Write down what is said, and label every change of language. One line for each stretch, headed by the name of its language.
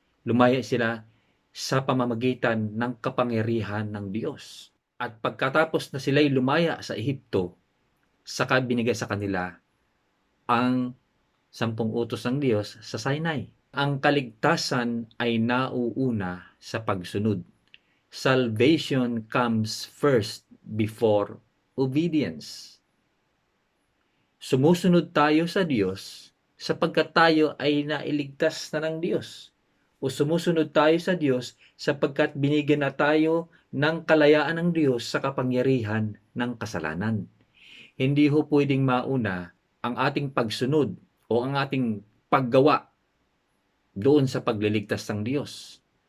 Filipino: Lumaya sila sa pamamagitan ng kapangyarihan ng Diyos. At pagkatapos na sila'y lumaya sa Ehipto, saka binigay sa kanila ang 10 utos ng Diyos sa Sinai. Ang kaligtasan ay nauuna sa pagsunod.
English: Salvation comes first before obedience.
Filipino: Sumusunod tayo sa Diyos sapagkat tayo ay nailigtas na ng Diyos. O sumusunod tayo sa Diyos sapagkat binigyan na tayo ng kalayaan ng Diyos sa kapangyarihan ng kasalanan. Hindi ho pwedeng mauna ang ating pagsunod o ang ating paggawa doon sa pagliligtas ng Diyos.